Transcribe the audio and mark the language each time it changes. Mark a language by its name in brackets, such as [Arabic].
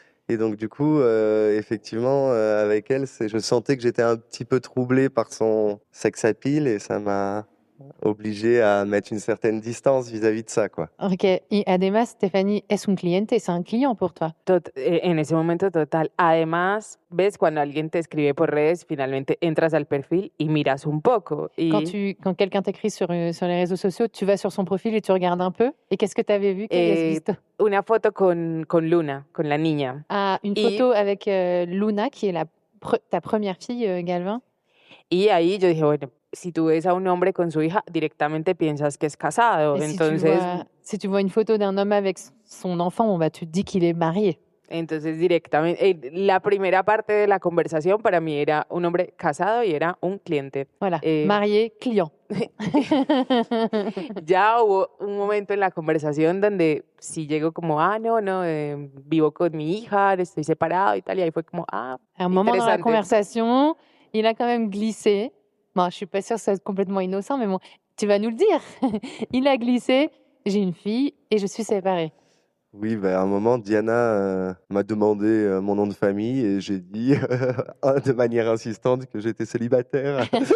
[French] Et donc, du coup, effectivement, avec elle, je sentais que j'étais un petit peu troublé par son sex appeal et ça m'a obligé à mettre une certaine distance vis-à-vis de ça, quoi. Ok. [Spanish] Y además, Stéphanie, es un cliente, [French] c'est un client pour toi. [Spanish] En ese momento, total. Además, ves, cuando alguien te escribe por redes, finalmente entras al perfil y miras un poco. Y... [French] Quand quelqu'un t'écrit sur les réseaux sociaux, tu vas sur son profil et tu regardes un peu. Et qu'est-ce que tu avais vu? [Spanish] Una foto con Luna, con la niña. [French] Ah, une photo avec Luna, qui est ta première fille, Galvin. [Spanish] Y ahí yo dije, bueno, si tú ves a un hombre con su hija, directamente piensas que es casado. Entonces, [French] si tu vois une photo d'un homme avec son enfant, tu te dis qu'il est marié. [Spanish] Entonces, directamente, la primera parte de la conversación para mí era un hombre casado y era un cliente. [French] Voilà, marié, client. [Spanish] Ya hubo un momento en la conversación donde sí llegó como, vivo con mi hija, estoy separado y tal, y ahí fue como, [French] un moment dans la conversation, il a quand même glissé. Bon, je suis pas sûre que ça soit complètement innocent, mais bon, Tu vas nous le dire. Il a glissé, j'ai une fille et je suis séparée. Oui, à un moment, Diana m'a demandé mon nom de famille et j'ai dit de manière insistante que j'étais célibataire.